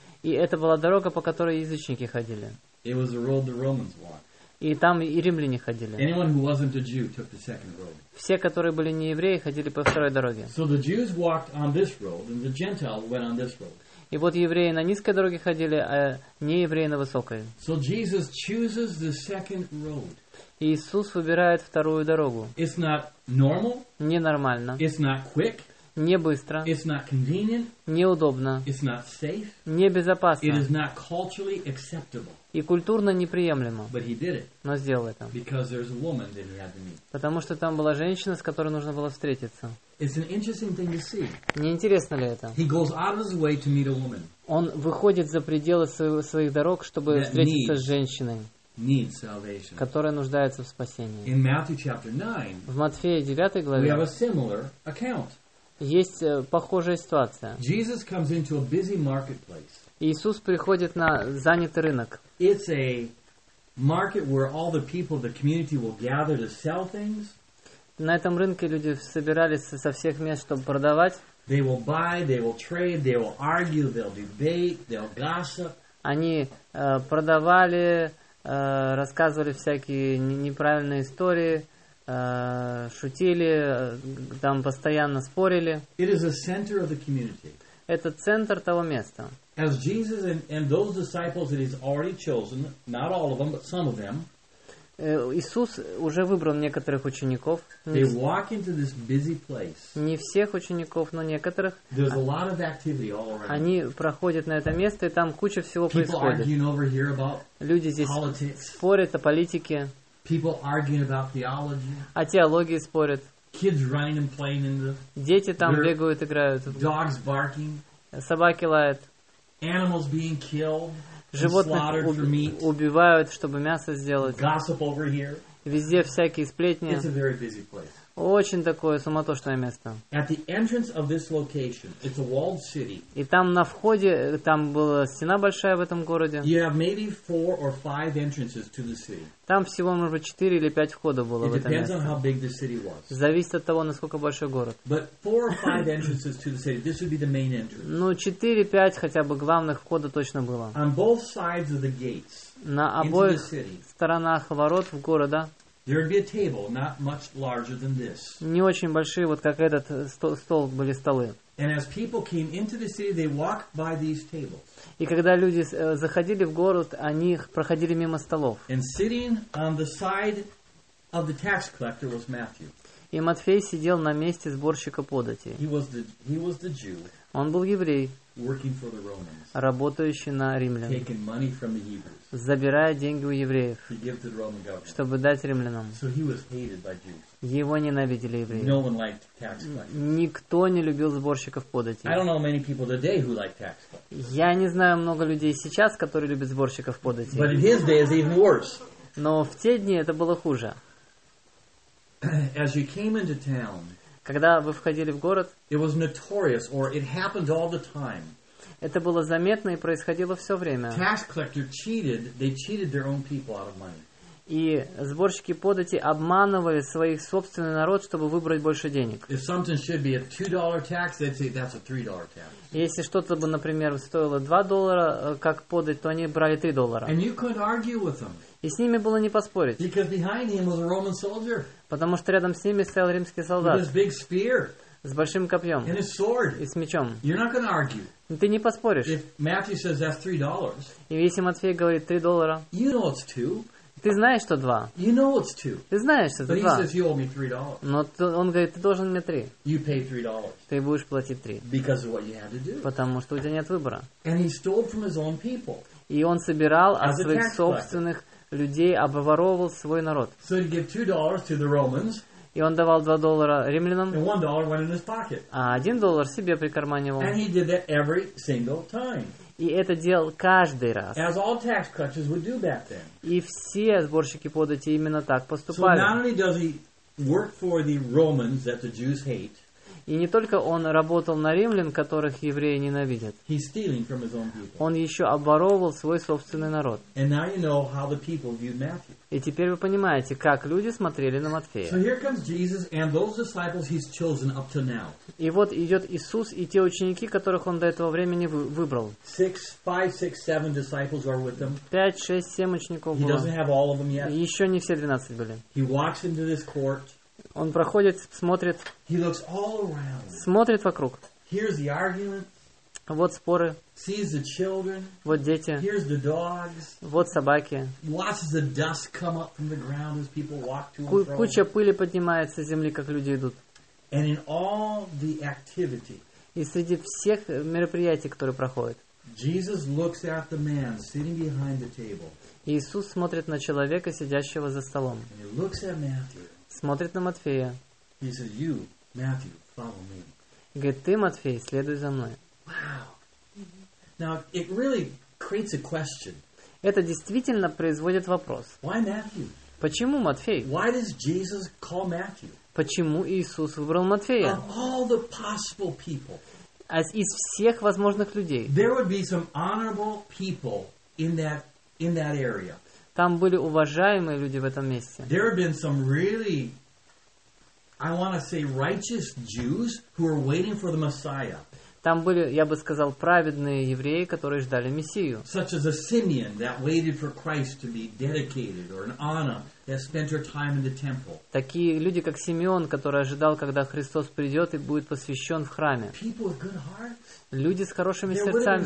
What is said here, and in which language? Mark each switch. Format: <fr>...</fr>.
<ru>И это была дорога, по которой язычники ходили.</ru> <en>It was the road the Romans walked.</en> <ru>И там и римляне ходили.</ru> <en>Anyone who wasn't a Jew took the second road.</en> <ru>Все, которые были не евреи, ходили по второй дороге.</ru> <en>So the Jews walked on this road, and the Gentiles went on this road.</en> <ru>И вот евреи на низкой дороге ходили, а не евреи на высокой.</ru> <en>So Jesus chooses the second road.</en> <ru>Иисус выбирает вторую дорогу.</ru> <en>It's not normal.</en> <ru>Ненормально.</ru> <en>It's not quick.</en> <ru>Не быстро.</ru> <en>It's not convenient.</en> <ru>Неудобно.</ru> <en>It's not safe.</en> <ru>Небезопасно.</ru> <en>It is not culturally acceptable.</en> <ru>И культурно неприемлемо.</ru> <en>But he did it.</en> <ru>Но сделал это.</ru> <en>Because there's a woman that he had to meet.</en> <ru>Потому что там была женщина, с которой нужно было встретиться.</ru> <en>It's an interesting thing to see.</en> <ru>Не интересно ли это?</ru> <en>He goes out of his way to meet a woman.</en> <ru>Он выходит за пределы своих дорог, чтобы встретиться с женщиной.</ru> <en>Need salvation.</en> <ru>Которая нуждается в спасении.</ru> <en>In Matthew chapter 9,</en> <ru>в Матфея 9 главе,</ru> <en>we have a similar account.</en> <ru>Есть похожая ситуация.</ru> <en>Jesus comes into a busy marketplace.</en> <ru>Иисус приходит на занятый рынок.</ru> <en>It's a market where all the people of the community will gather to sell things.</en> <ru>На этом рынке люди собирались со всех мест, чтобы продавать.</ru> <en>They will buy, they will trade, they will argue, they'll debate, they'll gossip.</en> <ru>Они продавали, рассказывали всякие неправильные истории. Шутили, там постоянно спорили.</ru> <en>It is a center of the community.</en> <ru>Это центр того места.</ru> <en>As Jesus and those disciples that he's already chosen, not all of them, but some of them,</en> <ru>Иисус уже выбрал некоторых учеников.</ru> <en>They walk into this busy place.</en> <ru>Не всех учеников, но некоторых.</ru> <en>There's a lot of activity all around.</en> <ru>Они проходят на это место, и там куча всего</ru> <en>People</en> <ru>происходит.</ru> <en>People arguing over here about</en> <ru>Люди здесь</ru> <en>politics.</en> <ru>Спорят о политике.</ru> <en>People arguing about theology.</en> <ru>О теологии спорят.</ru> <en>Kids running and playing in the.</en> <ru>Дети там бегают, играют.</ru> <en>Dogs barking.</en> <ru>Собаки лают.</ru> <en>Animals being killed.</en> <ru>Животных убивают, чтобы мясо сделать.</ru> <en>Gossip over here.</en> <ru>Везде всякие сплетни.</ru> <en>It's a very busy place.</en> <ru>Очень такое суматошное место.</ru> <en>At the entrance of this location, it's a walled city.</en> <ru>И там на входе, там была стена большая в этом городе.</ru> <en>You have maybe four or five entrances to the city.</en> <ru>Там всего, может быть, 4 или 5 входа было в это место.</ru> <en>It depends on how big the city was.</en> <ru>Зависит от того, насколько большой город.</ru> <en>But four or five entrances to the city, this would be the main entrance.</en> <ru>Ну, 4-5 хотя бы главных входа точно было.</ru> <en>On both sides of the gates,</en> <ru>на обоих сторонах ворот в города.</ru> <en>There would be a table, not much larger than this.</en> <ru>Не очень большие, вот как этот стол были столы.</ru> <en>And as people came into the city, they walked by these tables.</en> <ru>И когда люди заходили в город, они проходили мимо столов.</ru> <en>And sitting on the side of the tax collector was Matthew.</en> <ru>И Матфей сидел на месте сборщика подати.</ru> <en>He was the Jew.</en> <ru>Он был еврей.</ru> <en>Working for the Romans.</en> <ru>Работающий на римлян.</ru> <en>Taking money from the Hebrews.</en> <ru>Забирая деньги у евреев,</ru> <en>to give to the Roman government.</en> <ru>Чтобы дать римлянам.</ru> <en>So he was hated by Jews.</en> <ru>Его ненавидели евреи.</ru> <en>No one liked tax collectors.</en> <ru>Никто не любил сборщиков подати.</ru> <en>I don't know many people today who like tax collectors.</en> <ru>Я не знаю много людей сейчас, которые любят сборщиков подати.</ru> <en>But in his day it's even worse.</en> <ru>Но в те дни это было хуже.</ru> <en>As you came into town,</en> <ru>когда вы входили в город,</ru> <en>it was notorious, or it happened all the time.</en> <ru>Это было заметно и происходило все время.</ru> <en>Tax collector cheated, they cheated their own people out of money.</en> <ru>и сборщики подати обманывали своих собственный народ, чтобы выбрать больше денег.</ru> <en>If something should be a $2 tax, they'd say that's a $3 tax.</en> <ru>Если что-то бы, например, стоило $2 как подать, то они брали $3.</ru> <en>And you could argue with them.</en> <ru>И с ними было не поспорить.</ru> <en>Because behind him was a Roman soldier.</en> <ru>Потому что рядом с ними стоял римский солдат.</ru> <en>With his big spear.</en> <ru>С большим копьем.</ru> <en>And his sword.</en> <ru>И с мечом.</ru> <en>You're not going to argue.</en> <ru>Ты не поспоришь.</ru> <en>If Matthew says that's $3.</en> <ru>И если Матфей говорит $3.</ru> <en>You know it's two.</en> <ru>Ты знаешь, что два.</ru> <en>You know it's two.</en> <ru>Ты знаешь, что</ru> <en>But</en> <ru>два.</ru> <en>He says you owe me $3.</en> <ru>Но он говорит, ты должен мне три.</ru> <en>You pay $3.</en> <ru>Ты будешь платить три.</ru> <en>Because of what you had to do.</en> <ru>Потому что у тебя нет выбора.</ru> <en>And he stole from his own people.</en> <ru>И он собирал от своих собственных людей, обворовывал свой народ.</ru> <en>So he'd give $2 to the Romans.</en> <ru>И он давал $2 римлянам, а $1 себе прикарманивал.</ru> <en>And he did that every single time.</en> <ru>И это делал каждый раз.</ru> <en>As all tax collectors would do back then.</en> <ru>И все сборщики подати именно так поступали.</ru> <en>So not only does he work for the Romans that the Jews hate,</en> <ru>и не только он работал на римлян, которых евреи ненавидят.</ru> <en>He's stealing from his own people.</en> <ru>Он еще обворовывал свой собственный народ.</ru> <en>And now you know how the people viewed Matthew.</en> <ru>И теперь вы понимаете, как люди смотрели на Матфея.</ru> <en>So here comes Jesus and those disciples he's chosen up to now.</en> <ru>И вот идет Иисус и те ученики, которых он до этого времени выбрал.</ru> <en>5, 6, 7 disciples are with him.</en> <ru>5, 6, 7 учеников было.</ru> <en>He doesn't have all of them yet.</en> <ru>Еще не все 12 были.</ru> <en>He walks into this court.</en> <ru>Он проходит, смотрит.</ru> <en>He looks all around.</en> <ru>Смотрит вокруг.</ru> <en>Here's the argument.</en> <ru>Вот споры.</ru> <en>Sees the children.</en> <ru>Вот дети.</ru> <en>Here's the dogs.</en> <ru>Вот собаки.</ru> <en>Watches the dust come up from the ground as people walk to and from.</en> <ru>Куча пыли поднимается с земли, как люди идут.</ru> <en>And in all the activity.</en> <ru>И среди всех мероприятий, которые проходят.</ru> <en>Jesus looks at the man sitting behind the table.</en> <ru>Иисус смотрит на человека, сидящего за столом.</ru> <en>And he looks at Matthew.</en> <ru>Смотрит на Матфея.</ru> <en>He says, you, Matthew, follow me.</en> <ru>Говорит, ты, Матфей, следуй за мной.</ru> <en>Wow. Now, it really creates a question.</en> <ru>Это действительно производит вопрос.</ru> <en>Why Matthew?</en> <ru>Почему Матфей?</ru> <en>Why does Jesus call Matthew?</en> <ru>Почему Иисус выбрал Матфея?</ru> <en>Of all the possible people,</en> <ru>из всех возможных людей.</ru> <en>There would be some honorable people in that area.</en> <ru>Там были уважаемые люди в этом месте.</ru> <en>There have been some really, I want to say, righteous Jews who are waiting for the Messiah.</en> <ru>Там были, я бы сказал, праведные евреи, которые ждали Мессию.</ru> <en>Such as a Simeon that waited for Christ to be dedicated, or an Anna that spent her time in the temple.</en> <ru>Такие люди, как Симеон, который ожидал, когда Христос придет и будет посвящен в храме.</ru> <en>People with good hearts.</en> <ru>Люди с хорошими сердцами.</ru>